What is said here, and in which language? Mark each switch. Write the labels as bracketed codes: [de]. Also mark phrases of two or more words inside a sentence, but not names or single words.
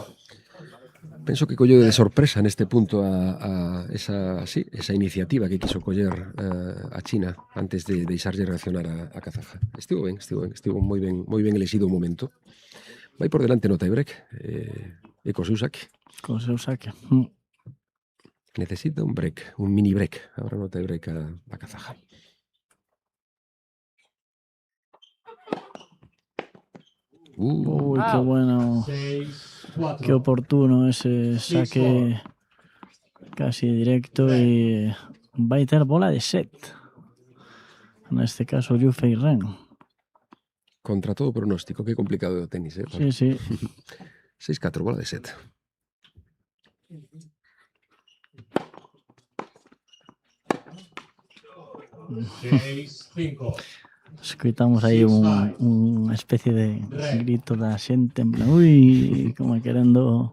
[gl] Penso que colleu de sorpresa neste punto a esa iniciativa que quiso coller a China antes de deixarlle reaccionar a Kazaja. Estivo moi ben elexido o momento. Vai por delante no tiebreak e co seu saque. Co seu saque. Necesita un break, un mini break agora no tiebreak a Kazaja. [es] Uy, qué bueno. 6-4. Qué oportuno ese saque casi directo y [gl] vai ter bola de set. Neste caso Yufei Ren. Contra todo pronóstico, que complicado o tenis, Sí, sí. 6-4, bola de set. Escoitamos aí unha especie de grito da xente en plan, ui, como querendo.